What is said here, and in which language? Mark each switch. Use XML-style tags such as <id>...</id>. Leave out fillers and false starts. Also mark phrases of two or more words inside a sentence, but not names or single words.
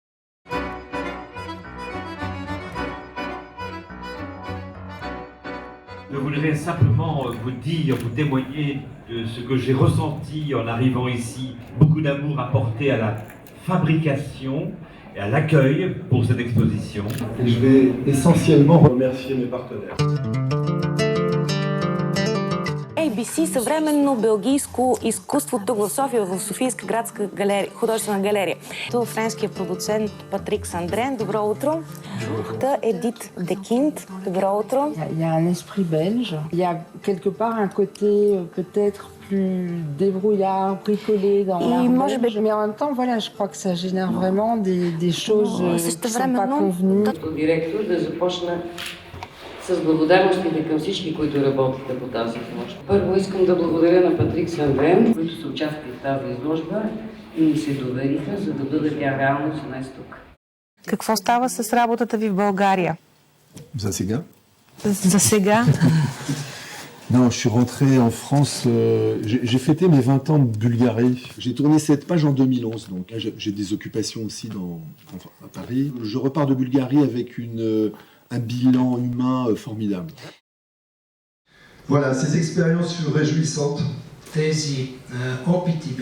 <fr>Je voudrais simplement vous dire, vous témoigner de ce que j'ai ressenti en arrivant ici. Beaucoup d'amour apporté à la fabrication et à l'accueil pour cette exposition. Et je vais essentiellement remercier mes partenaires.</fr> <bg>ABC съвременно белгийско изкуство тук в София, в Софийска градска художествена галерия. Това френския продуцент Патрик Сандрен, добро утро. Та Едит Декинт, добро утро.</bg> <fr>Il y a un esprit belge. Il y a quelque part un côté peut-être plus débrouillard, bricolé dans l'art belge. Mais en même temps, voilà, je crois que ça génère vraiment des choses qui ne sont pas convenues.</fr> <bg>Директор да започна с благодарностите към всички, които работите по тази изложба. Първо искам да благодаря на Патрик Сандрен, които са участвали в тази изложба и ми се довериха, за да бъде тя реалност днес тук. Какво става с работата ви в България? За сега? За сега?</bg> <fr>Non, je suis rentré en France, j'ai fêté mes 20 ans de Bulgarie. J'ai tourné cette page en 2011, donc j'ai des occupations aussi à Paris. Je repars de Bulgarie avec un bilan humain formidable. Voilà, ces expériences furent réjouissantes, passionnantes.</fr>